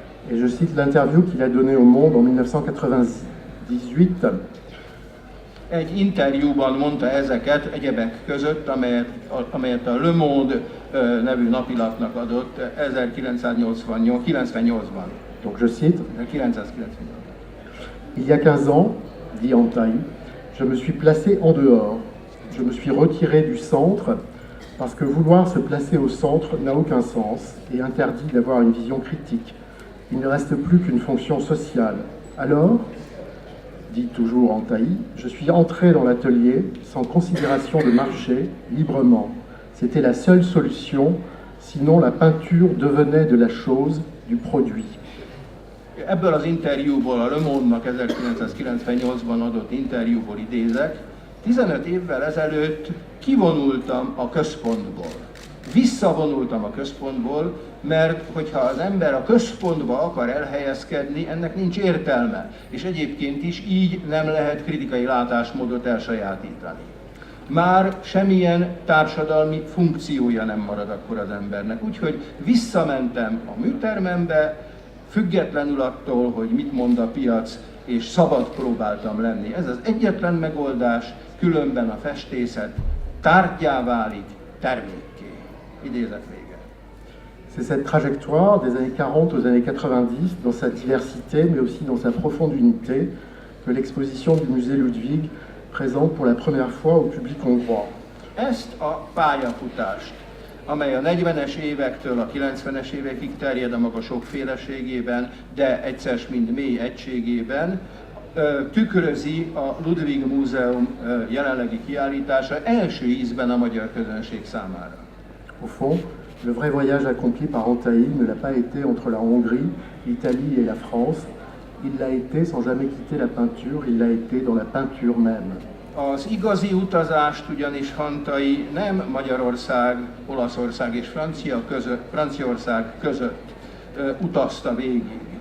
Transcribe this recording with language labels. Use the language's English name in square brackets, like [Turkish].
[French] Et je cite l'interview qu'il a donnée au Monde en 1998. [Hungarian] Egy interjúban mondta ezeket egyebek között, amelyet a Le Monde nevű napilapnak adott 1998-ban. [French] Donc je cite, 1998. Il y a 15 ans, dit Antaï, je me suis placé en dehors. Je me suis retiré du centre Parce que vouloir se placer au centre n'a aucun sens et interdit d'avoir une vision critique. Il ne reste plus qu'une fonction sociale. Alors, dit toujours Antaï, je suis entré dans l'atelier sans considération de marché, librement. C'était la seule solution, sinon la peinture devenait de la chose, du produit. [Hungarian] Ebből az interjúból, a Le Monde-nak 1998-ban adott interjúból idézek, 15 évvel ezelőtt kivonultam a központból. Visszavonultam a központból, mert hogyha az ember a központba akar elhelyezkedni, ennek nincs értelme, és egyébként is így nem lehet kritikai látásmódot elsajátítani. Már semmilyen társadalmi funkciója nem marad akkor az embernek, úgyhogy visszamentem a műtermembe, függetlenül attól, hogy mit mond a piac, és szabad próbáltam lenni. Ez az egyetlen megoldás, különben a festészet tárgyá válik, termékké. Idézet vége. [French] C'est cette trajectoire des années 40 aux années 90, dans sa diversité, mais aussi dans sa profonde unité, que l'exposition du musée Ludwig présente pour la première fois au public hongrois. [Hungarian] Ezt a pályafutást, amely a 40-es évektől a 90-es évekig terjed a maga sokféleségében, de egyszer mind mély egységében, tükrözi a Ludwig Múzeum jelenlegi kiállítása első ízben a magyar közönség számára. [French] Au fond, le vrai voyage accompli par Antaï ne l'a pas été entre la Hongrie, l'Italie et la France. Il l'a été sans jamais quitter la peinture, il l'a été dans la peinture même. [Hungarian] Az igazi utazást ugyanis Antaï nem Magyarország, Olaszország és Franciaország között utazta végig.